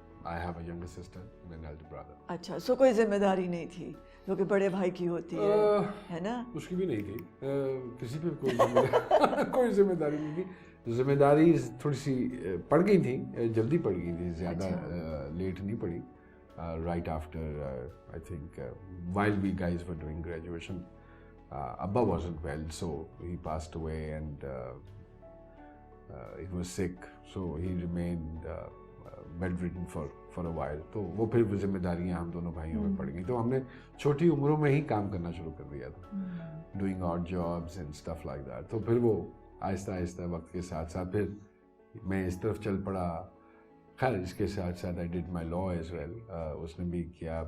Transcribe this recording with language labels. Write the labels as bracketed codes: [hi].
[en] I have a younger sister and an elder brother. [ur] اچھا, سو کوئی ذمہ داری نہیں تھی جو کہ بڑے بھائی کی ہوتی ہے نا؟ اس کی بھی نہیں تھی, کسی پہ کوئی ذمہ داری نہیں تھی. ذمہ داری تھوڑی سی پڑ گئی تھی, جلدی پڑ گئی تھی, زیادہ لیٹ نہیں پڑی. [en] Right after I think while we guys were doing graduation, Abba wasn't well, so he passed away and he was sick, so he remained bedridden for a while. [ur] تو وہ پھر ذمہ داریاں ہم دونوں بھائیوں پہ پڑ گئیں, تو ہم نے چھوٹی عمروں میں ہی کام کرنا شروع کر دیا تھا, [en] Doing odd jobs and stuff like that. [ur] تو پھر وہ آہستہ آہستہ وقت کے ساتھ ساتھ پھر میں اس طرف چل پڑا. خیر اس کے ساتھ ساتھ [en] I did my law as well, [ur] اس نے بھی کیا.